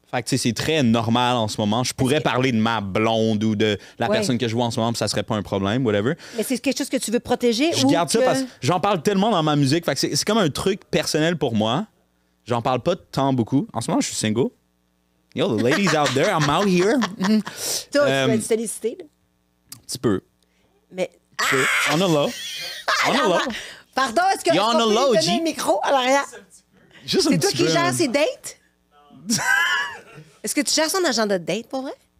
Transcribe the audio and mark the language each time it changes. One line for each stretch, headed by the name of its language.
French: Fait que, tu sais, c'est très normal en ce moment. Je pourrais parler de ma blonde ou de la personne que je vois en ce moment, puis ça serait pas un problème, whatever. Mais c'est quelque chose que tu veux protéger Je garde ça parce que j'en parle tellement dans ma musique. Fait que c'est comme un truc personnel pour moi. J'en parle pas tant beaucoup. En ce moment, je suis single.
English: Yo, the ladies out there, I'm out here.
French: Toi, tu vas être sollicité, là? Un petit peu. Mais... On a là. On a là. Pardon, est-ce que tu peux lui donner un micro à l'arrière? C'est toi qui gères ses dates? Est-ce que tu gères son agenda de date, pour vrai?